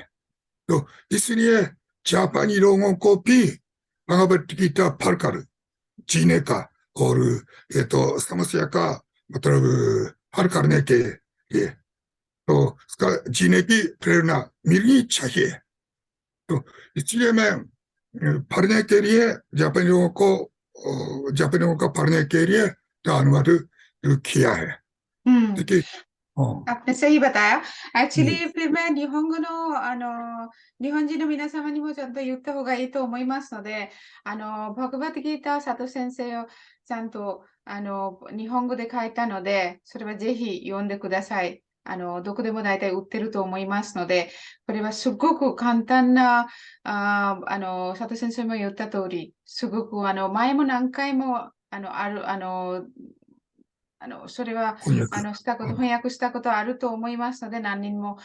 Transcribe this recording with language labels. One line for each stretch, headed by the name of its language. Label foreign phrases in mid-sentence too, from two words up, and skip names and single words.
Hindi: तो इसलिए जापानी लोगों को भी भगवत गीता पढ़कर जीने का और ये तो समस्या का मतलब हल करने के लिए तो उसका जीने की प्रेरणा मिलनी चाहिए। तो इसलिए मैं पढ़ने के लिए जापानी लोगों को पढ़ने के लिए तो अनुवाद किया है। आपने सही बताया। एक्चुअली फिर मैं
Japanese: 日本語の日本人の皆様にもちゃんと言った方がいいと思いますので、バグバッドギーター佐藤先生をちゃんと日本語で書いたので、それはぜひ読んでください。どこでも大体売ってると思いますので、これはすごく簡単な、佐藤先生も言った通り、すごく前も何回もそれは翻訳したことあると思いますので、何人も。